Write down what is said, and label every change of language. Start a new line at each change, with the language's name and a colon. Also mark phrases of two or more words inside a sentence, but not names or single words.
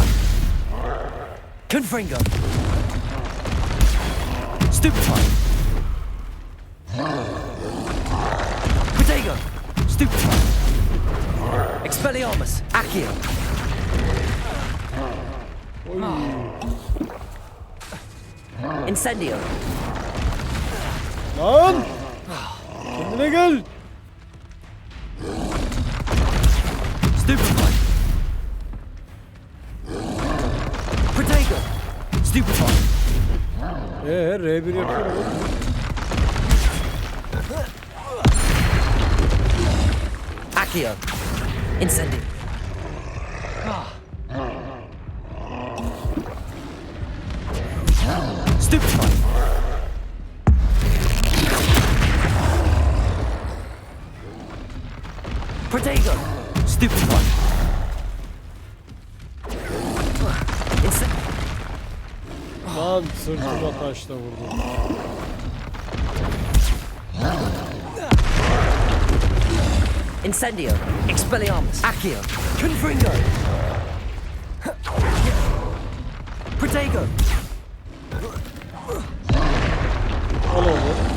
Turkish: Confringo. Stupefy. Protego. Stupefy. Expelliarmus. Accio. Incendio. Lan! Kendine gel. Stupefy. Protego. Stupefy. R1 yapıyorum. Accio. Incendio. Stupefy. Protego. Stupefy. Lan sırtıma taşla vurdum. Incendio. Expelliarmus. Accio. Confringo. Protego. Al oğlum.